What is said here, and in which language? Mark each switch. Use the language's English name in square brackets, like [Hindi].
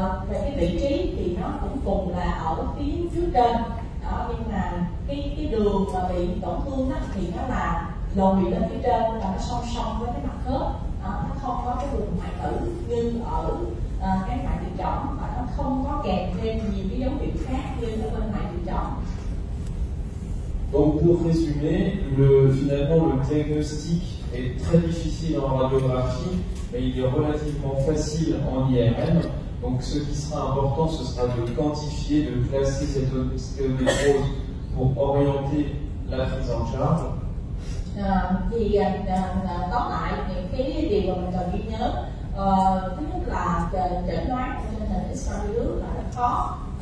[Vietnamese] Về cái vị trí thì nó cũng cùng là ở phía trên đó, nhưng mà cái đường mà bị tổn thương đó thì nó là lồi lên phía trên và nó song song với cái mặt khớp, nó không có cái vùng hoại tử như ở cái hoại tử chỏng, và nó không có kèm thêm nhiều cái dấu hiệu khác như ở bên hoại tử chỏng. [French] Donc pour résumer, finalement le diagnostic est très difficile en radiographie, mais il est relativement facile en IRM. Donc ce qui sera important, ce sera de quantifier, de classer cette ostéonécrose pour orienter la prise en charge. [Vietnamese] Thì tóm lại những cái điều mà mình cần ghi nhớ, thứ nhất là chẩn đoán trên nền X-quang là rất khó.